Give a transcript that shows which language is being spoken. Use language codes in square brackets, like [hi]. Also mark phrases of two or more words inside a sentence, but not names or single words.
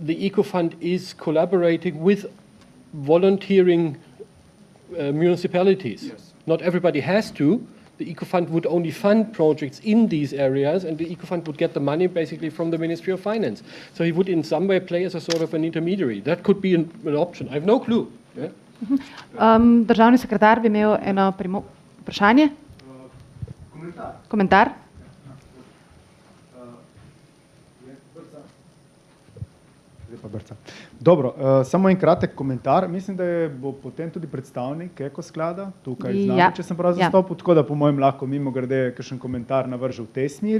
[en] the Eco Fund is collaborating with volunteering municipalities. Yes. Not everybody has to. The Eco Fund would only fund projects in these areas, and the Eco Fund would get the money basically from the Ministry of Finance. So he would in some way play as a sort of an intermediary. That could be an option. I have no clue. Yeah? [sl] Državni sekretar bi imel eno vprašanje? Komentar? Dobro, samo en kratek komentar. Mislim, da bo potem tudi predstavnik Ekosklada tukaj z nami, če sem prav zastopil, tako da po mojem lahko mimo grede kakšen komentar navržel v tej smeri.